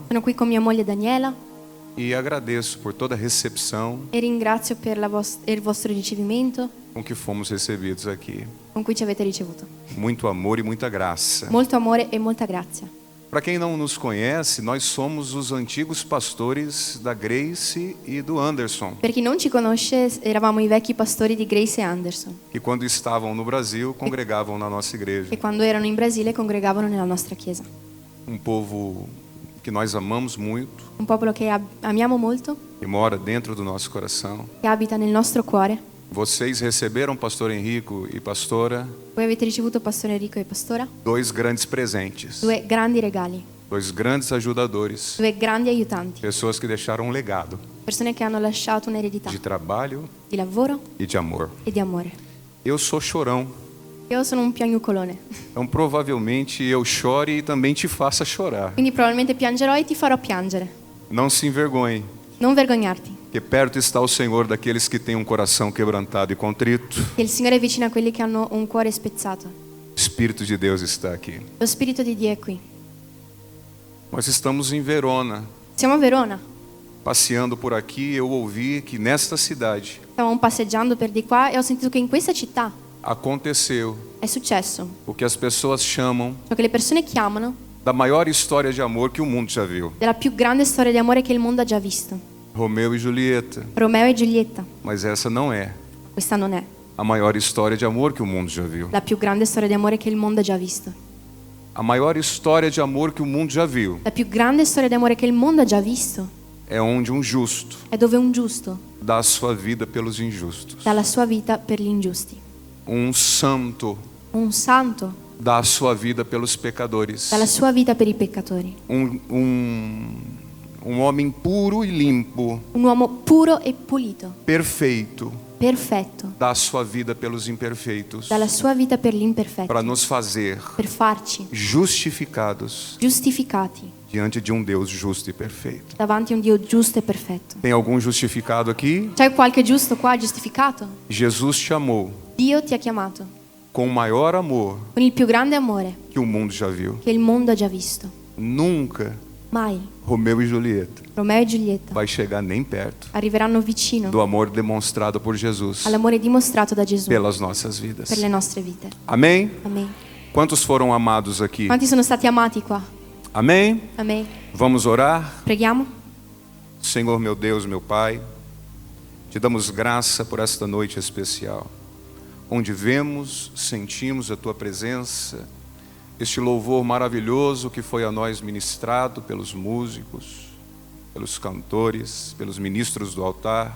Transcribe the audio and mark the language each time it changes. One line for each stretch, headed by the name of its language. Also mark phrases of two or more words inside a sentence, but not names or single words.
Italian: Sono qui con mia moglie Daniela
Portuguese: e agradeço por toda a recepção
Italian: e ringrazio per il vostro ricevimento
Portuguese: com que fomos recebidos aqui.
Italian: con cui ci avete ricevuto.
Portuguese: Muito amor e muita graça.
Italian: Molto amore e molta grazia.
Portuguese: Para quem não nos conhece, nós somos os antigos pastores da Grace e do Anderson,
Italian: Per chi non ci conosce, eravamo i vecchi pastori di Grace e Anderson,
Portuguese: que quando estavam no Brasil congregavam na nossa igreja.
Italian: che quando erano in Brasile congregavano nella nostra chiesa.
Portuguese: Um povo que nós amamos muito,
Italian: Un popolo che amiamo molto,
Portuguese: que mora dentro do nosso coração.
Italian: che abita nel nostro cuore.
Portuguese: Vocês receberam, pastor Henrico e pastora,
Italian: Voi avete ricevuto pastore Enrico e pastora
Portuguese: dois grandes presentes,
Italian: due grandi regali,
Portuguese: dois grandes ajudadores,
Italian: due grandi aiutanti,
Portuguese: pessoas que deixaram um legado
Italian: persone che hanno lasciato un'eredità
Portuguese: de trabalho
Italian: di lavoro
Portuguese: e de amor.
Italian: e di amore.
Portuguese: Eu sou chorão,
Italian: Io sono un piagnucolone,
Portuguese: então provavelmente eu chore e também te faça chorar.
Italian: quindi probabilmente piangerò e ti farò piangere.
Portuguese: Não se envergonhe,
Italian: Non vergognarti,
Portuguese: que perto está o Senhor daqueles que têm um coração quebrantado e contrito.
Italian: che il Signore è vicino a quelli che hanno un cuore spezzato.
Portuguese: O Espírito de Deus está aqui.
Italian: Lo Spirito di Dio è qui.
Portuguese: Nós estamos em Verona,
Italian: Siamo a Verona,
Portuguese: passeando por aqui. Eu ouvi que nesta cidade
Italian: stavamo passeggiando per di qua e ho sentito che in questa città
Portuguese: aconteceu
Italian: è successo
Portuguese: o que as pessoas chamam
Italian: ciò che le persone chiamano
Portuguese: da maior história de amor que o mundo já viu.
Italian: della più grande storia di amore che il mondo ha già visto.
Portuguese: Romeu e Julieta.
Italian: Romeo e Giulietta.
Portuguese: Mas essa não é
Italian: Questa non è
Portuguese: a maior história de amor que o mundo já viu.
Italian: la più grande storia di amore che il mondo ha già visto.
Portuguese: A maior história de amor que o mundo já viu
Italian: La più grande storia di amore che il mondo ha già visto
Portuguese: é onde um justo
Italian: è dove un giusto
Portuguese: dá a sua vida pelos injustos.
Italian: dà la sua vita per gli ingiusti.
Portuguese: Um santo
Italian: Un santo
Portuguese: dá a sua vida pelos pecadores.
Italian: dà la sua vita per i peccatori.
Portuguese: Um homem puro e limpo,
Italian: Un uomo puro e pulito,
Portuguese: perfeito,
Italian: perfetto,
Portuguese: dá a sua vida pelos imperfeitos,
Italian: dà la sua vita per gli imperfetti,
Portuguese: para nos fazer
Italian: per farci
Portuguese: justificados
Italian: giustificati
Portuguese: diante de um Deus justo e perfeito.
Italian: davanti a un Dio giusto e perfetto.
Portuguese: Tem algum justificado aqui?
Italian: C'è qualche giusto qua giustificato?
Portuguese: Jesus te amou
Italian: Dio ti ha chiamato
Portuguese: com o maior amor
Italian: con il più grande amore
Portuguese: que o mundo já viu.
Italian: che il mondo ha già visto.
Portuguese: Nunca
Italian: Mai
Portuguese: Romeu e Julieta
Italian: Romeo e Giulietta
Portuguese: vai chegar nem perto
Italian: arriveranno vicino
Portuguese: do amor demonstrado por Jesus
Italian: all'amore dimostrato da Gesù
Portuguese: pelas nossas vidas.
Italian: per le nostre vite.
Portuguese: Amém?
Italian: Amen.
Portuguese: Quantos foram amados aqui?
Italian: Quanti sono stati amati qua?
Portuguese: Amém?
Italian: Amen.
Portuguese: Vamos orar?
Italian: Preghiamo?
Portuguese: Senhor, meu Deus, meu Pai, te damos graça por esta noite especial, onde vemos, sentimos a Tua presença este louvor maravilhoso que foi a nós ministrado pelos músicos, pelos cantores, pelos ministros do altar.